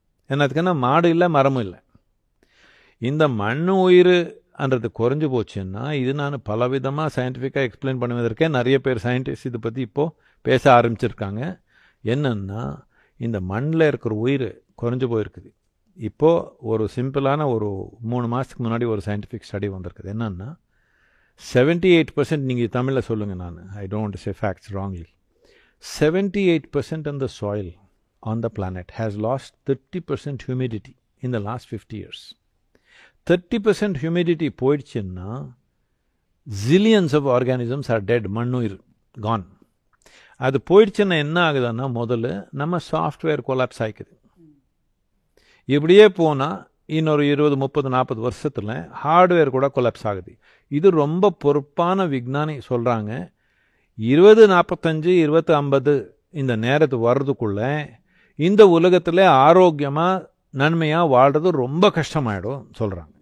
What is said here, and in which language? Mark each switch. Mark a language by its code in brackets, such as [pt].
[ta] என்னத்துக்குன்னா மாடு இல்லை, மரமும் இல்லை. இந்த மண் உயிர்ன்றது குறைஞ்சி போச்சுன்னா இது நான் பலவிதமாக சயின்டிஃபிக்காக எக்ஸ்பிளைன் பண்ணுவதற்கே நிறைய பேர் சயின்டிஸ்ட் இதை பற்றி இப்போது பேச ஆரம்பிச்சிருக்காங்க. என்னென்னா இந்த மண்ணில் இருக்கிற உயிர் குறைஞ்சி போயிருக்குது. இப்போது ஒரு சிம்பிளான ஒரு 3 மாதத்துக்கு முன்னாடி ஒரு சயின்டிஃபிக் ஸ்டடி வந்திருக்குது. என்னென்னா 78%, நீங்கள் தமிழில் சொல்லுங்கள், நான் [en] I don't say facts wrongly, 78% of the soil on the planet has lost 30% humidity in the last 50 years. 30% humidity [ta] போயிடுச்சுன்னா [en] zillions of organisms are dead, [ta] மண்ணுயிர் [en] gone. [ta] அது போயிடுச்சுன்னா என்ன ஆகுதுன்னா முதல்ல நம்ம சாஃப்ட்வேர் கொலாப்ஸ் ஆகிக்குது. இப்படியே போனால் இன்னொரு 20, 30, 40 வருஷத்தில் ஹார்ட்வேர் கூட கொலாப்ஸ் ஆகுது. இது ரொம்ப பொறுப்பான விஞ்ஞானி சொல்கிறாங்க. 2045, 2050 இந்த நேரத்து வர்றதுக்குள்ள இந்த உலகத்தில் ஆரோக்கியமாக நன்மையாக வாழ்கிறது ரொம்ப கஷ்டமாயிடும் சொல்கிறாங்க.